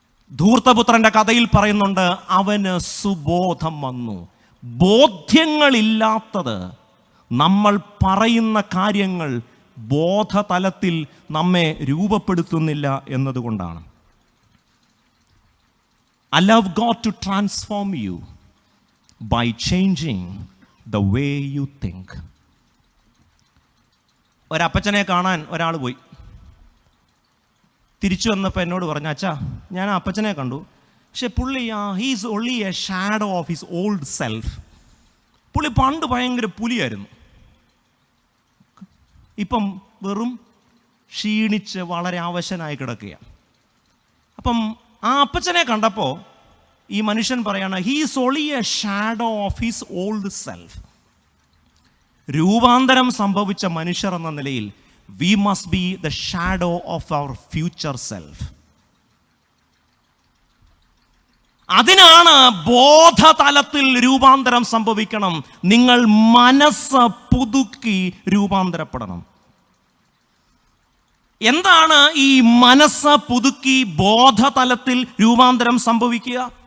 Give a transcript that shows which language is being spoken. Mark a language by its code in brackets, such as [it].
[ml] ധൂർത്തപുത്രൻ്റെ കഥയിൽ പറയുന്നുണ്ട്, അവന് സുബോധം വന്നു. ബോധ്യങ്ങളില്ലാത്തത്, നമ്മൾ പറയുന്ന കാര്യങ്ങൾ ബോധതലത്തിൽ നമ്മെ രൂപപ്പെടുത്തുന്നില്ല എന്നതുകൊണ്ടാണ്. [en] Allow God to transform you by changing the way you think. [ml] ഒരപ്പച്ചനെ കാണാൻ ഒരാൾ പോയി. തിരിച്ചു വന്നപ്പോൾ എന്നോട് പറഞ്ഞു, അച്ഛാ ഞാൻ ആ അപ്പച്ചനെ കണ്ടു, പക്ഷെ പുള്ളി [en] He's only a shadow of his old self. [ml] പുള്ളി പണ്ട് ഭയങ്കര പുലിയായിരുന്നു, ഇപ്പം വെറും ക്ഷീണിച്ച് വളരെ അവശനായി കിടക്കുകയാണ്. അപ്പം ആ അപ്പച്ചനെ കണ്ടപ്പോൾ ഈ മനുഷ്യൻ പറയാണ്, [en] He's only a shadow of his old self. [ml] രൂപാന്തരം സംഭവിച്ച മനുഷ്യർ എന്ന നിലയിൽ [en] we must be the shadow of our future self. [ml] അതിനാണ് ബോധതലത്തിൽ രൂപാന്തരം സംഭവിക്കണം. നിങ്ങൾ മനസ്സ് പുതുക്കി രൂപാന്തരപ്പെടണം. എന്താണ് ഈ മനസ്സ് പുതുക്കി ബോധതലത്തിൽ രൂപാന്തരം സംഭവിക്കുക?